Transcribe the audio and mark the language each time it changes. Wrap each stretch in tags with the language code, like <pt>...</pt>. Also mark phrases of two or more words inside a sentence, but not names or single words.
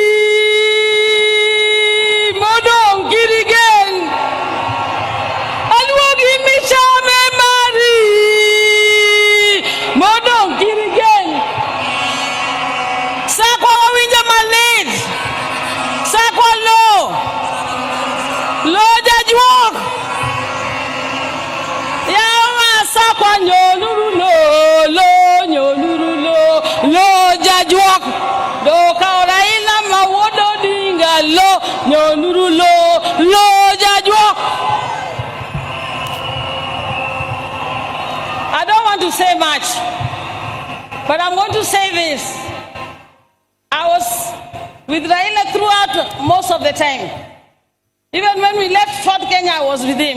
<luo>Modong Girigen! Alwag imichame Mari! Modong Girigen! Sakwa winja malid! Sakwa lo! Lo jajwok! Yawa sakwa nyoluru lo nyoluru lo jajwok! Do Raila mawodo dinga lo nyoluru lo jajwok!</luo> <en>I don't want to say much, but I'm going to say this. I was with Raila throughout most of the time. Even when we left Fort Kenya, I was with him.</en>